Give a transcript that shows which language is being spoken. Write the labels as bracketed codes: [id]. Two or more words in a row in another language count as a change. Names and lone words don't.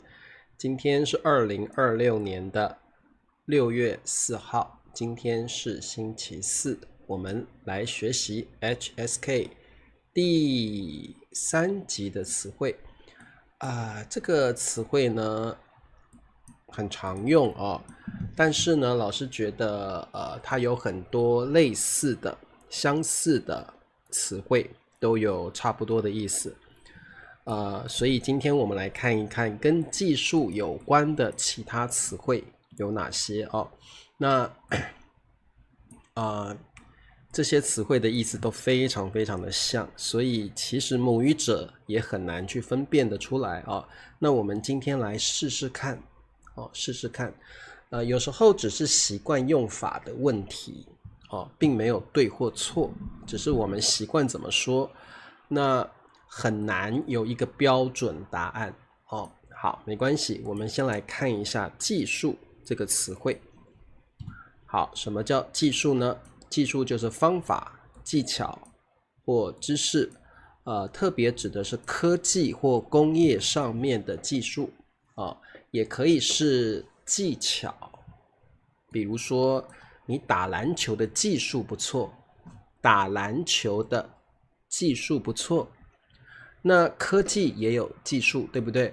[zh] 今天是2026年的6月4號，今天是星期四，我們來學習 HSK 第3集的詞彙。這個詞彙呢很常用哦，但是呢，老師覺得它有很多類似的、相似的詞彙，都有差不多的意思。所以今天我們來看一看跟技術有關的其他詞彙有哪些哦。那這些詞彙的意思都非常非常的像，所以其實母語者也很難去分辨得出來哦。那我們今天來試試看。試試看，有時候只是習慣用法的問題並沒有對或錯，只是我們習慣怎麼說，那很難有一個標準答案好，沒關係，我們先來看一下技術這個詞彙。好，什麼叫技術呢？技術就是方法、技巧或知識，特別指的是科技或工業上面的技術也可以是技巧，比如說你打籃球的技術不錯，打籃球的技術不錯。那科技也有技術，對不對？